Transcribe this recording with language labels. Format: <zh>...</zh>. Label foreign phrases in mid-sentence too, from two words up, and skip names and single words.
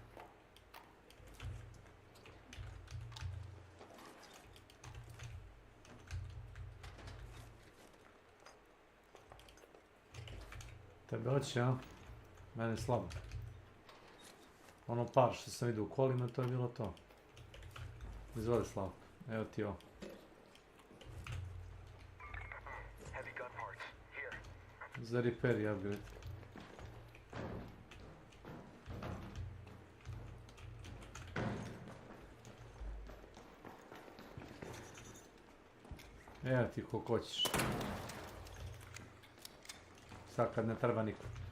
<bs>Tebe hoće, a? Mene slabo. Ono par što sam vidio u kolima, to je bilo to. Izvoli Slavko, evo ti ovo.</bs> <en>Heavy gun parts. Here.</en> <bs>Za repair i upgrade. Evo ti koliko hoćeš. Sad kad ne treba niko.</bs>